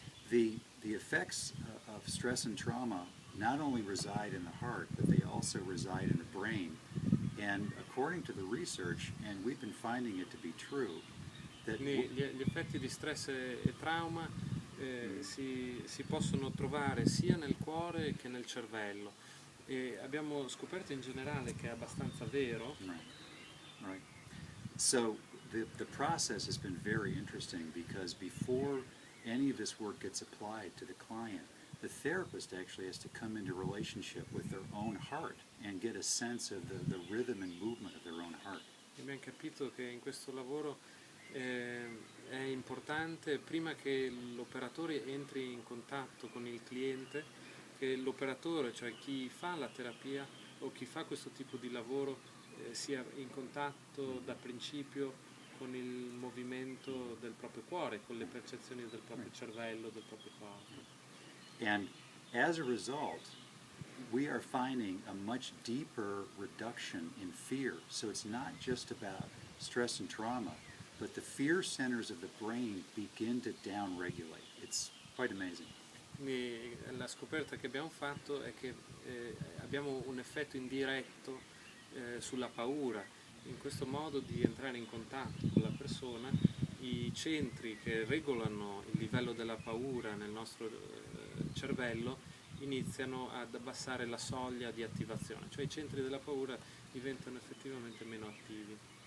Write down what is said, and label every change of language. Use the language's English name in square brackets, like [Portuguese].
[English] The effects of stress and trauma not only reside in the heart, but they also reside in the brain. And according to the research, and we've been finding it to be true, that [Italian] Quindi gli effetti di stress e trauma si possono trovare sia nel cuore che nel cervello, e abbiamo scoperto in generale che è abbastanza vero. [English] Right. So the process has been very interesting because before any of this work gets applied to the client, the therapist actually has to come into relationship with their own heart and get a sense of the rhythm and movement of their own heart. [Italian] Abbiamo capito che in questo lavoro è importante, prima che l'operatore entri in contatto con il cliente, che l'operatore, cioè chi fa la terapia o chi fa questo tipo di lavoro, sia in contatto da principio con il movimento del proprio cuore, con le percezioni del proprio cervello, del proprio corpo. [English] And as a result, we are finding a much deeper reduction in fear. So it's not just about stress and trauma, but the fear centers of the brain begin to downregulate. It's quite amazing. [Italian] Quindi la scoperta che abbiamo fatto è che abbiamo un effetto indiretto sulla paura. In questo modo di entrare in contatto con la persona, i centri che regolano il livello della paura nel nostro cervello iniziano ad abbassare la soglia di attivazione, cioè i centri della paura diventano effettivamente meno attivi.